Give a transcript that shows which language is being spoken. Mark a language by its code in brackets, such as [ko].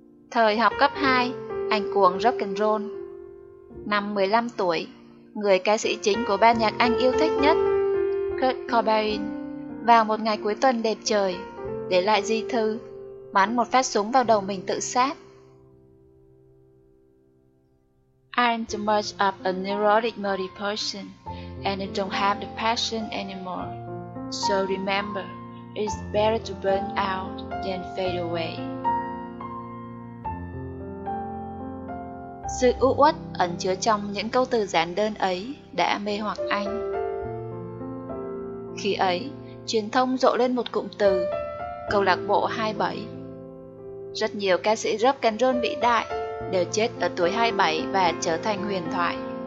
[vi] Thời học cấp 2, anh cuồng rock and roll. Năm 15 tuổi, người ca sĩ chính của ban nhạc anh yêu thích nhất, Kurt Cobain, vào một ngày cuối tuần đẹp trời, để lại di thư, bắn một phát súng vào đầu mình tự sát. [en] I'm too much of a neurotic moody person, and I don't have the passion anymore. So remember, it's better to burn out than fade away. [vi] Sự u uất ẩn chứa trong những câu từ giản đơn ấy đã mê hoặc anh. Khi ấy, truyền thông rộ lên một cụm từ, câu lạc bộ 27. Rất nhiều ca sĩ rock and roll vĩ đại đều chết ở tuổi 27 và trở thành huyền thoại.